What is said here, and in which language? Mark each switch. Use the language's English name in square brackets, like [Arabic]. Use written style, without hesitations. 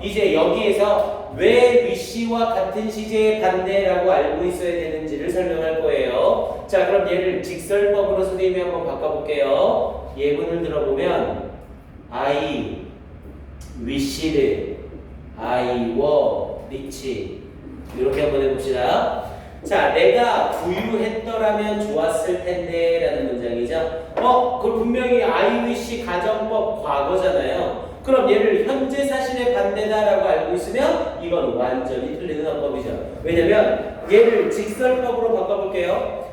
[Korean] 이제 여기에서 왜 wish와 같은 시제의 반대라고 알고 있어야 되는지를 설명할 거예요. 자, 그럼 얘를 직설법으로 선생님이 한번 바꿔볼게요. 예문을 들어보면 [English] I wished, I were rich. [Korean] 이렇게 한번 해봅시다. 자, 내가 부유했더라면 좋았을 텐데 라는 문장이죠. 그 분명히 I wish 가정법 과거잖아요. 그럼 얘를 현재 사실의 반대다라고 알고 있으면 이건 완전히 틀리는 어법이죠. 왜냐면 얘를 직설법으로 바꿔볼게요.